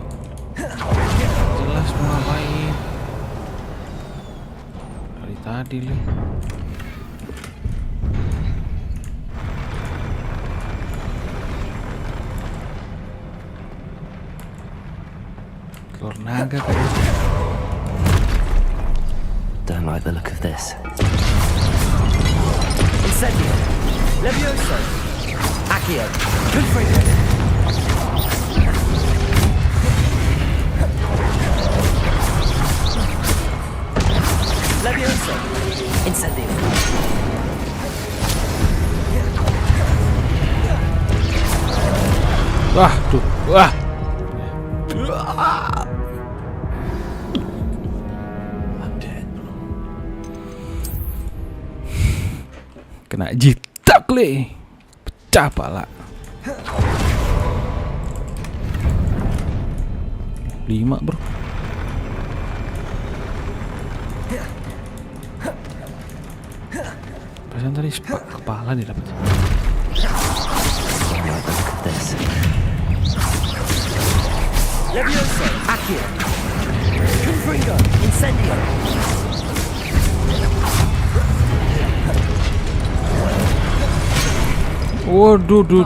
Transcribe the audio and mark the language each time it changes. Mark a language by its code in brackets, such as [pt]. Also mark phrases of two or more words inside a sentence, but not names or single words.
[id] Jelas mau ngapain. Dari tadi Leh. Telur naga kayaknya. [en] Don't like the look of this. [id] Incendio. Levioso. Akio. Confringo. Levioso. Incendio. Wah, tuh. Wah. Kena jitak Le. Pecah pala. 5, bro. Perasaan tadi spak kepala dia dapat. Levioso. Akio. Confringo. Incendio. Waduh,